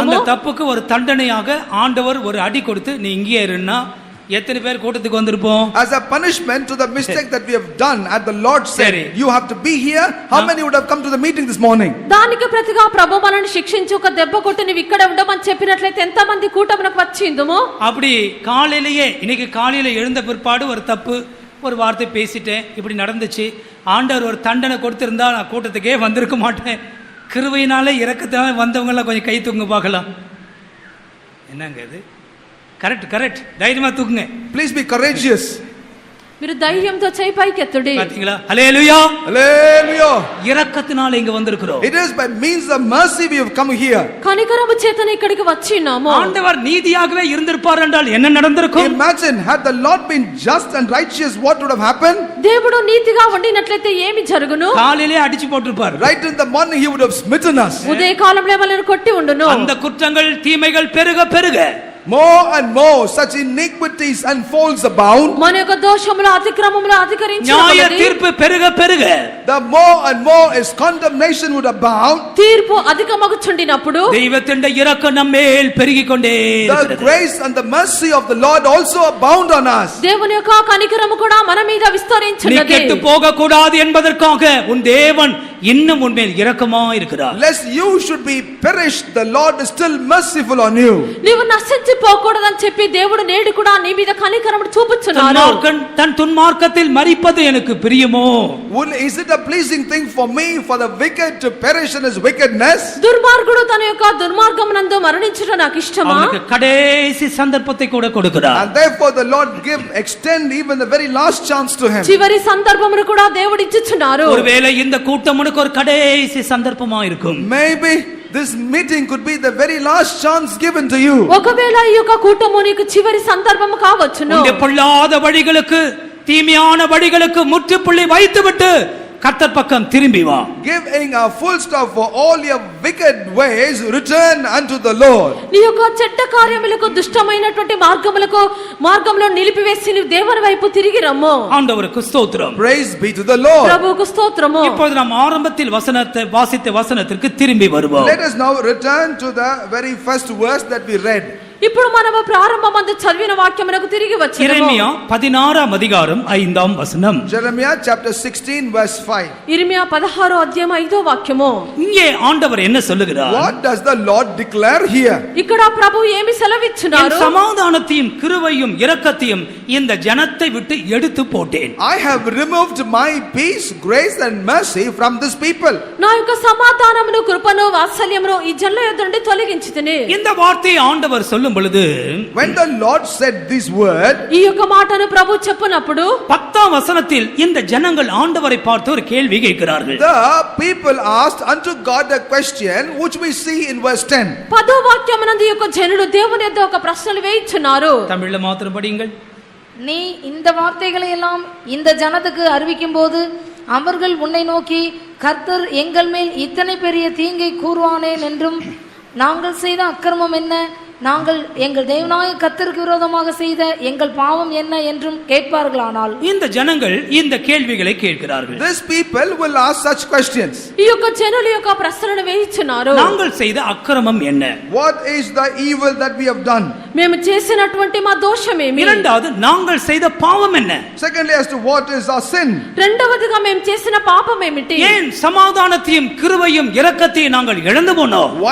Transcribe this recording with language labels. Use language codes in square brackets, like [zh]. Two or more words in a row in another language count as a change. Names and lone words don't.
[ta] அந்த தப்புக்கு ஒரு தண்டனையாக ஆண்டவர் ஒரு அடி கொடுத்து நீ இங்கே இருன்னா எத்தனை பேர் கூட்டத்துக்கு வந்திருப்போம்? [en] As a punishment to the mistake that we have done, at the Lord said, you have to be here. How many would have come to the meeting this morning? [te] దానికి ప్రతిగా ప్రభు మనల్ని శిక్షించి ఒక దెబ్బ కొట్టి నువ్వు ఇక్కడ ఉండమని చెప్పినట్లయితే ఎంత మంది కూటమునకు వచ్చిందమో? [ta] அப்படி காலையிலேயே இன்னைக்கு காலையில எழுந்த பிற்பாடு ஒரு தப்பு ஒரு வார்த்தை பேசிட்டேன், இப்படி நடந்துச்சு, ஆண்டவர் ஒரு தண்டனை கொடுத்திருந்தா நான் கூட்டத்துக்கே வந்திருக்க மாட்டேன். கிருபையினாலே இரக்கத்தினால வந்தவங்களாம் கொஞ்சம் கை தூங்க பார்க்கலாம். என்னங்க இது? கரெக்ட் தைரியமா தூக்குங்க. [en] Please be courageous. [te] మీరు ధైర్యంతో చేయి పైకెత్తుడి. [ta] பாத்தீங்களா? ஹல்லேலூயா. [en] Hallelujah. [ta] இரக்கத்தினால இங்க வந்திருக்கிறோம். [en] It is by means of mercy we have come here. [te] కనికరము చేతనే ఇక్కడికి వచ్చినాము. [ta] ஆண்டவர் நீதியாகவே இருந்திருப்பார் என்றால் என்ன நடந்திருக்கும்? [en] Imagine, had the Lord been just and righteous, what would have happened? [te] దేవుడు నీతిగా ఉండినట్లయితే ఏమి జరుగును? [ta] காலையிலே அடிச்சு போட்டுருப்பார். [en] Right in the morning he would have smitten us. [te] ఉదయ కాలంలో మనల్ని కొట్టి ఉండును. [ta] அந்த குற்றங்கள் தீமைகள் பெருக பெருக [en] More and more such iniquities and faults abound. [te] మన యొక్క దోషములు అతిక్రమములు అధికరించును. [ta] நியாய தீர்ப்பு பெருக பெருக [en] The more and more is condemnation would abound. [te] తీర్పు అధికమగుచుండినప్పుడు [ta] தெய்வத்தின் இரக்கம் நம்மேல் பெருகிக்கொண்டே [en] The [ta] இருக்கிறது. [en] grace and the mercy of the Lord also abound on us. [te] దేవుని యొక్క కనికరము కూడా మన మీద [ta] நீ [te] విస్తరించున్నది. [ta] கெட்டு போக கூடாது என்பதற்காக உன் தேவன் இன்னும் உன்மேல் இரக்கமா இருக்கிறார். [en] Lest you should be perished, the Lord is still merciful on you. [te] నీవు నశించి నశించిపోకూడదని చెప్పి దేవుడు నేడు కూడా నీ మీద కనికరమును చూపుచున్నాడు. [ta] துன்மார்க்கன் தன் துன்மார்க்கத்தில் மரிப்பது எனக்கு பிரியமோ? [en] Is it a pleasing thing for me for the wicked to perish in his wickedness? [te] దుర్మార్గుడు తన యొక్క దుర్మార్గమునందు మరణించుట నాకు ఇష్టమా? [ta] அவனுக்கு கடைசி சந்தர்ப்பத்தை கூட கொடுக்கிறார். [en] And therefore the Lord extend even the very last chance to him. [te] చివరి సందర్భమును కూడా దేవుడు ఇచ్చుచున్నారు. [ta] ஒருவேளை இந்த கூட்டம் உனக்கு ஒரு கடைசி சந்தர்ப்பமா இருக்கும். [en] Maybe this meeting could be the very last chance given to you. [te] ఒకవేళ ఈ యొక్క కూటము నీకు చివరి సందర్భము కావచ్చును. [ta] உன்னுடைய பொல்லாத வழிகளுக்கு, தீமையான வழிகளுக்கு முற்றுப்புள்ளி வைத்துவிட்டு கர்த்தர் பக்கம் திரும்பி வா. [en] Giving a full stop for all your wicked ways, return unto the Lord. [te] నీ యొక్క చెడ్డ కార్యములకు, దుష్టమైనటువంటి మార్గములో నిలిపివేసి నీ దేవుని వైపు తిరిగి రమ్ము. [ta] ஆண்டவருக்கு ஸ்தோத்திரம். [en] Praise be to the Lord. [te] ప్రభువుకు స్తోత్రము. [ta] இப்போது நாம் ஆரம்பத்தில் வாசித்த வசனத்திற்கு திரும்பி வருவோம். [en] Let us now return to the very first verse that we read. [te] ఇప్పుడు మనము ప్రారంభమందు చదివిన వాక్యమునకు తిరిగి వచ్చేదము. [ta] இறைமியா 16 அதிகாரம் 5 வசனம். [en] Jeremiah chapter 16 verse 5. [te] ఇర్మియా 16 అధ్యాయం 5వ వాక్యము. [ta] இங்கே ஆண்டவர் என்ன சொல்லுகிறார்? [en] What does the Lord declare here? [te] ఇక్కడ ప్రభు ఏమి సెలవిచ్చున్నారు? [ta] சமாதானத்தையும் கிருபையும் இரக்கத்தையும் இந்த ஜனத்தை விட்டு எடுத்து போட்டேன். [en] I have removed my peace, grace and mercy from this people. [te] నా యొక్క సమాధానమును, కృపను, వాత్సల్యమును ఈ జనుల యొద్ద నుండి తొలగించితిని. [ta] இந்த வார்த்தையை ஆண்டவர் சொல்லும் பொழுது, [en] when the Lord said this word, [te] ఈ యొక్క మాటను ప్రభు చెప్పినప్పుడు [ta] 10వ వசனத்தில் இந்த ஜனங்கள் ஆண்டவரை பார்த்து ஒரு கேள்வி கேட்கிறார்கள். [en] the people asked unto God a question which we see in verse 10. [te] 10వ వాక్యమునందు ఈ యొక్క జనులు దేవుని యొద్ద ఒక ప్రశ్నలు వేయిచున్నారు. [ta] தமிழ்ல மாத்திரம் படியுங்கள். நீ இந்த வார்த்தைகளை எல்லாம் இந்த ஜனத்துக்கு அறிவிக்கும் போது அவர்கள் உன்னை நோக்கி, கர்த்தர் எங்கள் மேல் இத்தனை பெரிய தீங்கை கூறுவானேன் என்றும், நாங்கள் செய்த அக்கிரமம் என்ன, நாங்கள் எங்கள் தேவனாய கர்த்தருக்கு விரோதமாக செய்த எங்கள் பாவம் என்ன என்றும் கேட்பார்களானால். இந்த ஜனங்கள் இந்த கேள்விகளை கேட்கிறார்கள். [en] These people will ask such questions. [te] ఈ యొక్క జనులు యొక్క ప్రశ్నలను వేయిచున్నారు. [ta] நாங்கள் செய்த அக்கிரமம் என்ன? [en] What is the evil that we have done? [te] మేము చేసినటువంటి మా దోషమేమి? [ta] இரண்டாவது, நாங்கள் செய்த பாவம் என்ன? [en] Secondly, as to what is our sin? [te] రెండవదిగా మేము చేసిన పాపం ఏమిటి? [ta] ஏன் சமாதானத்தையும் கிருபையும் இரக்கத்தையும் நாங்கள் இழந்து போனோம்?